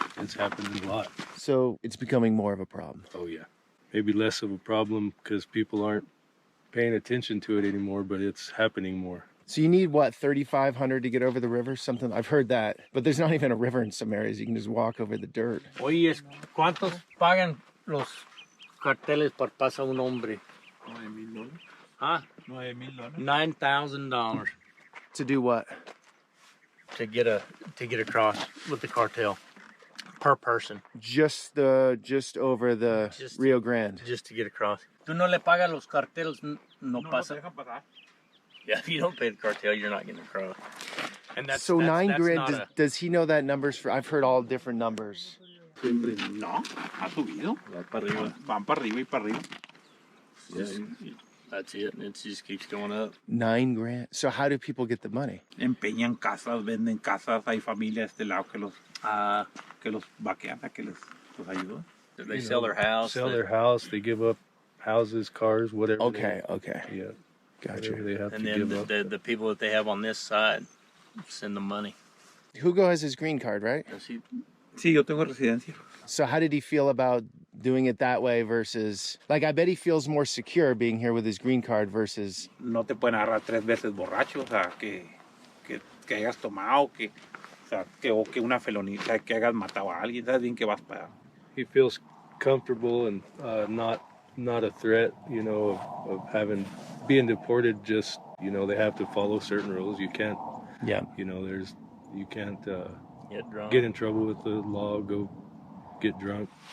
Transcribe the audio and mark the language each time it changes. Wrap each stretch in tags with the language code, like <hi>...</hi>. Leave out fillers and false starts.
<en>It's happening a lot. So it's becoming more of a problem. Oh yeah, maybe less of a problem because people aren't paying attention to it anymore, but it's happening more. So you need, what, 3,500 to get over the river? Something, I've heard that. But there's not even a river in some areas. You can just walk over the dirt.</en> <es>Oye, ¿cuántos pagan los carteles por pasar un hombre?</es> <en>$9,000. Huh? $9,000. $9,000 To do what? to get across with the cartel per person. Just over the Rio Grande. Just to get across.</en> <es>Tú no le pagas los carteles, no pasa.</es> <en>Yeah, if you don't pay the cartel, you're not getting across. And that's so that's, $9 grand. That's Does he know that numbers for? I've heard all different numbers.</en> <es>No, ha subido. Van para arriba y para arriba.</es> <en>That's it. It just keeps going up. $9 grand. So how do people get the money?</en> <es>Empeñan casas, venden casas. Hay familias de este lado que los vaquean, que los ayudan.</es> <en>They sell their house. They give up houses, cars, whatever. Okay. Yeah. Gotcha. They have and to then give up. the people that they have on this side send them money. Hugo has his green card, right? Does he?</en> <es>Sí, yo tengo residencia.</es> <en>So how did he feel about doing it that way versus, like, I bet he feels more secure being here with his green card versus...</en> <es>No te pueden agarrar 3 veces borracho, o sea, que hayas tomado, o sea, o que una felonía, o sea, que hayas matado a alguien, sabes bien que vas para...</es> <en>He feels comfortable and not a threat, you know, of being deported. Just, you know, they have to follow certain rules. You can't, you know, you can't get in trouble with the law, go get drunk.</en>